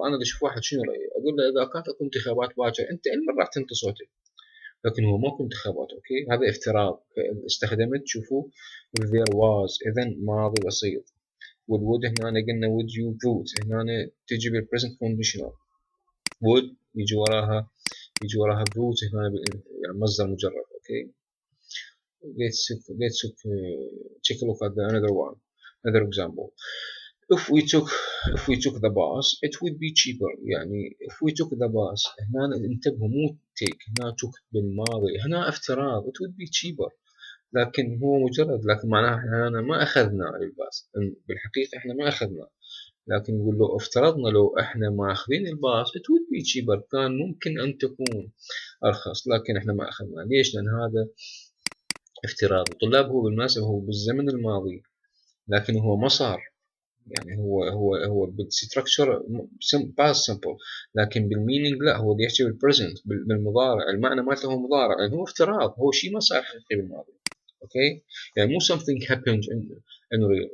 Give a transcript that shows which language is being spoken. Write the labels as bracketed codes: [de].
[ar] أنا بشوف واحد شنو رأيي، أقول له إذا كانت أكو انتخابات باكر أنت من راح تنطي صوتك، لكن هو ماكو انتخابات. أوكي، هذا افتراض. استخدمت، شوفوا there was، إذن ماضي بسيط. والwould هنا قلنا would you vote، هنا تجي بالpresent conditional. would يجي وراها vote هنا يعني مصدر مجرد. [en] Okay, let's take a look at another example. If we took the bus it would be cheaper. [ar] يعني if we took the bus، هنا انتبهوا مو take، هنا took بالماضي، هنا افتراض [en] it would be cheaper، [ar] لكن هو مجرد، لكن معناها احنا ما اخذنا الباص. بالحقيقة احنا ما اخذنا، لكن نقول له افترضنا لو احنا ما اخذين الباص [en] it would be cheaper، [ar] كان ممكن ان تكون ارخص، لكن احنا ما اخذنا. ليش؟ لان هذا افتراض. طلاب هو بالمناسبة هو بالزمن الماضي، لكن هو ما صار. يعني هو بالستركتشر past simple، لكن بالمينينج لا، هو يحكي بالبريزنت، بالمضارع. المعنى مالته هو مضارع، يعني هو افتراض، هو شيء ما صار حقيقي بالماضي. اوكي، يعني مو [en] something happened in real.